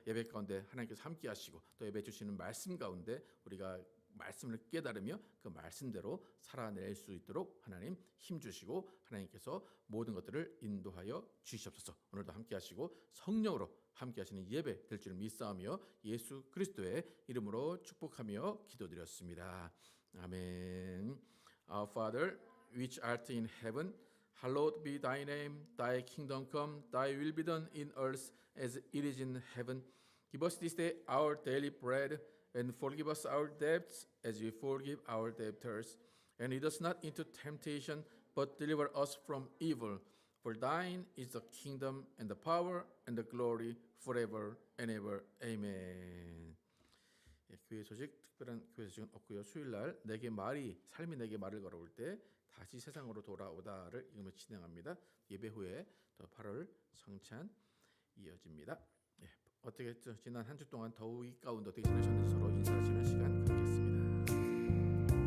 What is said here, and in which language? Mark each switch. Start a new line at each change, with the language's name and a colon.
Korean: 예배 가운데 하나님께서 함께 하시고 또 예배 주시는 말씀 가운데 우리가 말씀을 깨달으며 그 말씀대로 살아낼 수 있도록 하나님 힘 주시고 하나님께서 모든 것들을 인도하여 주시옵소서. 오늘도 함께 하시고 성령으로 함께 하시는 예배 될 줄 믿사오며 예수 그리스도의 이름으로 축복하며 기도드렸습니다. 아멘.
English: Our Father, which art in heaven, hallowed be thy name. Thy kingdom come, thy will be done in earth as it is in heaven. Give us this day our daily bread, and forgive us our debts as we forgive our debtors. And lead us not into temptation, but deliver us from evil. For thine is the kingdom and the power and the glory forever and ever. Amen.
Korean: 교회 소식, 특별한 교회 소식은 없고요. 수요일날 삶이 내게 말을 걸어올 때 다시 세상으로 돌아오다를 읽으며 진행합니다. 예배 후에 또 8월 성찬 이어집니다. 어떻게 지난 한 주 동안 더위 가운데 어떻게 지내셨는지 서로 인사하시는 시간 갖겠습니다.